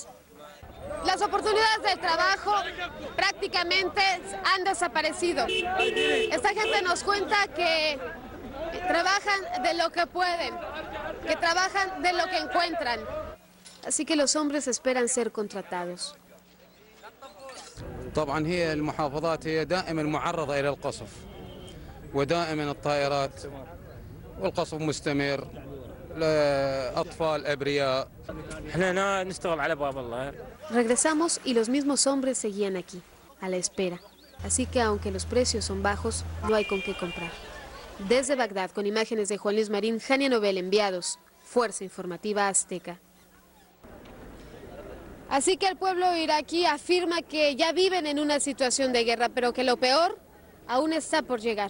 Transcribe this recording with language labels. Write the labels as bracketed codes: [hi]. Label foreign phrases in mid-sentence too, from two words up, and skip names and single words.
[es] Las oportunidades de trabajo prácticamente han desaparecido. Esta gente nos cuenta que trabajan de lo que pueden, que trabajan de lo que encuentran. Así que los hombres esperan ser contratados. [ar] طبعا هي المحافظات هي دائما معرضة إلى القصف ودائما الطائرات والقصف مستمر لأطفال أبرياء. احنا نشتغل على باب الله. [es] Regresamos y los mismos hombres seguían aquí, a la espera. Así que aunque los precios son bajos, no hay con qué comprar. Desde Bagdad, con imágenes de Juan Luis Marín, Hania Nobel, enviados. Fuerza Informativa Azteca. Así que el pueblo iraquí afirma que ya viven en una situación de guerra, pero que lo peor aún está por llegar.